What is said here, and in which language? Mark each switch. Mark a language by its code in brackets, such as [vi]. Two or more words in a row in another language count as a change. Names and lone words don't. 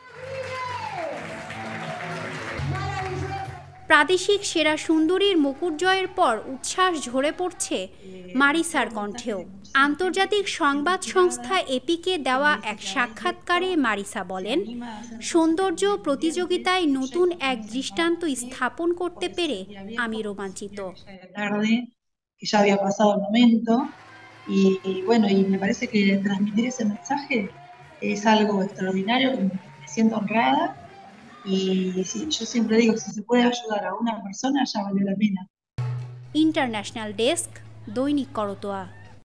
[bn] প্রাদেশিক সেরা সুন্দরীর মুকুট জয়ের পর উচ্ছ্বাস ঝরে পড়ছে মারিসার কণ্ঠেও। আন্তর্জাতিক সংবাদ সংস্থা এপিকে দেওয়া এক সাক্ষাৎকারে মারিসা বলেন, সৌন্দর্য প্রতিযোগিতায় নতুন এক দৃষ্টান্ত স্থাপন করতে পেরে আমি রোমাঞ্চিত। [es] Y bueno, y me parece que transmitir ese mensaje es algo extraordinario, me siento honrada y sí, yo siempre digo, si se puede ayudar a una persona ya vale la pena. [en] International Desk, [bn] দৈনিক করতোয়া।